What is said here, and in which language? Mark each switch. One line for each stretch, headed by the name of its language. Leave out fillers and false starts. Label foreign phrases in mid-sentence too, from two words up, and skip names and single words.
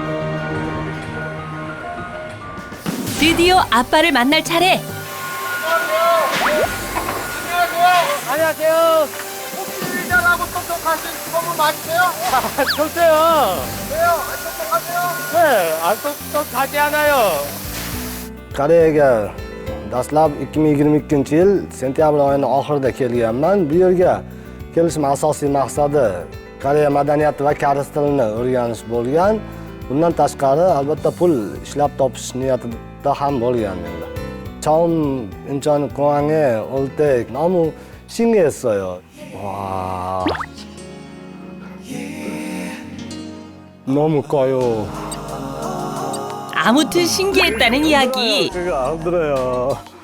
Korean: 드디어 아빠를 만날 차례. 안녕하세요. 혹시 잘하고 똑똑하신 그분 맞으세요? 저요. 왜요? 안 똑똑하세요? 네, 안 똑똑하지 않아요.
Uzbek: Koreyaga dastlab 2022-yil sentyabr oyining oxirida kelganman. Bu yerga kelishim asosiy maqsadi Koreya madaniyati va koreys tilini o'rganish bo'lgan. Bundan tashqari albatta pul ishlab topish niyatida ham bo'lgan menda.
Korean: 처음 인천 공항에 올 때 너무 신기했어요. 와, 너무 커요. 아무튼 신기했다는 이야기. 그거 안 들어요.